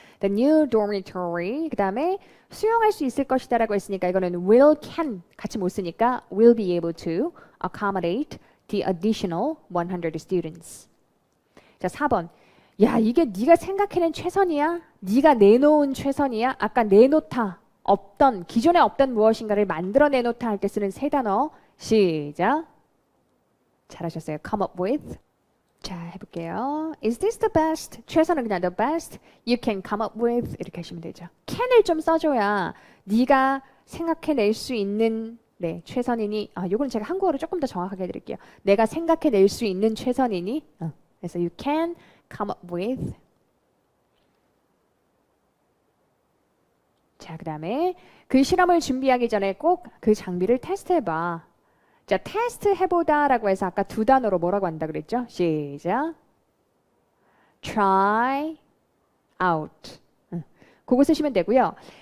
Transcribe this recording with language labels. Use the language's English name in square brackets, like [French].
[English] The new dormitory. [Korean] 그 다음에 수용할 수 있을 것이다 라고 했으니까 이거는 will, can 같이 못 쓰니까 [English] will be able to accommodate the additional 100 students. [Korean] 자, 4번. 야, 이게 네가 생각해낸 최선이야? 네가 내놓은 최선이야? 아까 내놓다. 없던, 기존에 없던 무엇인가를 만들어 내놓다 할 때 쓰는 세 단어. 시작. 잘하셨어요. come up with. [English] 자, 해볼게요. Is this the best? [Korean] 최선은 그냥 [English] the best you can come up with. [Korean] 이렇게 하시면 되죠. can을 좀 써줘야 네가 생각해낼 수 있는 네, 최선이니. 요건 제가 한국어로 조금 더 정확하게 해드릴게요. 내가 생각해낼 수 있는 최선이니. 그래서 [English] you can come up with. [Korean] 자, 그 다음에 그 실험을 준비하기 전에 꼭 그 장비를 테스트해봐. 자, 테스트 해보다 라고 해서 아까 두 단어로 뭐라고 한다 그랬죠? 시작. try out. 그거 쓰시면 되고요.